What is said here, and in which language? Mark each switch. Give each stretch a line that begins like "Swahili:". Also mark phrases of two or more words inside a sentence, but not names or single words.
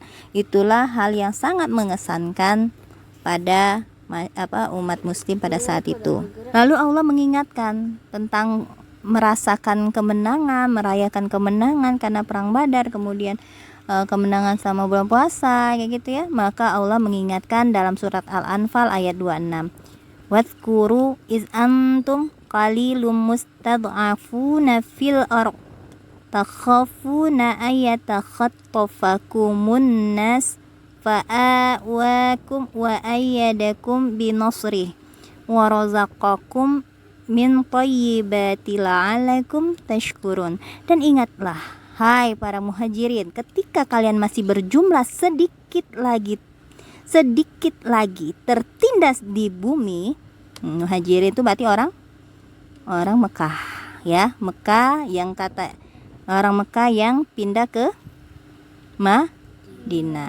Indonesian: Itulah hal yang sangat mengesankan pada umat muslim pada saat itu. Lalu Allah mengingatkan tentang merasakan kemenangan, merayakan kemenangan karena perang Badar, kemudian kemenangan sama bulan puasa kayak gitu ya. Maka Allah mengingatkan dalam surat Al-Anfal ayat 26.
Arabic: وَاذْكُرُوا إِذْ أَنتُمْ قَلِيلٌ مُّسْتَضْعَفُونَ فِي الْأَرْضِ تَخَافُونَ أَن يَتَخَطَّفَكُمُ النَّاسُ فَآوَاكُمْ وَأَيَّدَكُم بِنَصْرِهِ وَرَزَقَكُم مِّنَ الطَّيِّبَاتِ لَعَلَّكُمْ تَشْكُرُونَ.
Indonesian: Dan ingatlah, hai para muhajirin, ketika kalian masih berjumlah sedikit lagi tertindas di bumi. Muhajirin itu berarti orang Mekah ya, Mekah yang kata orang Mekah yang pindah ke Madinah.